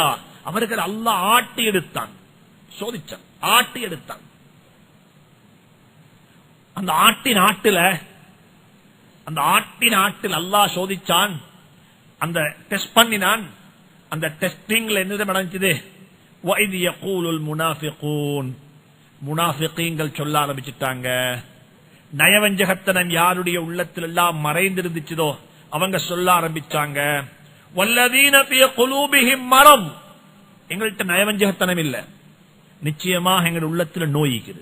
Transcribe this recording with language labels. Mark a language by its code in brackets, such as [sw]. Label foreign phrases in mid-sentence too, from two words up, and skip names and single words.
[ta] அவர்கள் அல்லாஹ் ஆட்டி எடுத்தான், சோதிச்சான், ஆட்டி எடுத்தான். அந்த ஆட்டின் ஆட்டில் அல்லாஹ் சோதிச்சான், அந்த டெஸ்ட் பண்ணினான். அந்த டெஸ்டிங்ல என்ன நடந்துச்சு? [ar] وَإِذْ يَقُولُ الْمُنَافِقُونَ, [ta] முனாஃபிகீன்கள் சொல்ல ஆரம்பிச்சிட்டாங்க. நயவஞ்சகத்தனம் யாருடைய உள்ளத்தில் எல்லாம் மறைந்திருந்துச்சதோ அவங்க சொல்ல ஆரம்பிச்சாங்க, [ar] والذين في قلوبهم مرض, [ta] எங்கள்கிட்ட நயவஞ்சகத்தனம் இல்ல, நிச்சயமாக எங்கள் உள்ளத்தில் நோய் இருக்குது.